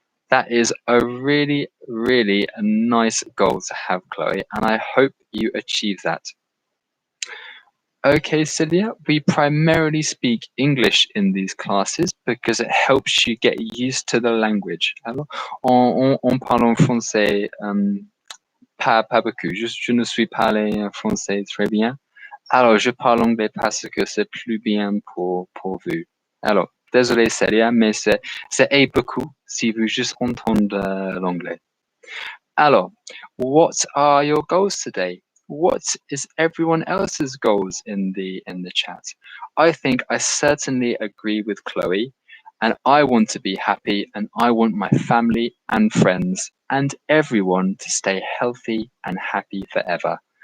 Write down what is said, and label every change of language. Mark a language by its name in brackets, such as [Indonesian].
[English] That is a really, really nice goal to have, Chloe, and I hope you achieve that. Okay, Celia, we primarily speak English in these classes because it helps you get used to the language. [French] Alors, on parle en français, pas beaucoup. Je ne suis parlé en français très bien. Alors, je parle anglais parce que c'est plus bien pour vous. Alors, désolé, Celia, mais c'est beaucoup si vous juste entendre l'anglais. [English] Alors, what are your goals today? What is everyone else's goals in the chat? I think I certainly agree with Chloe, and I want to be happy, and I want my family and friends and everyone to stay healthy and happy forever.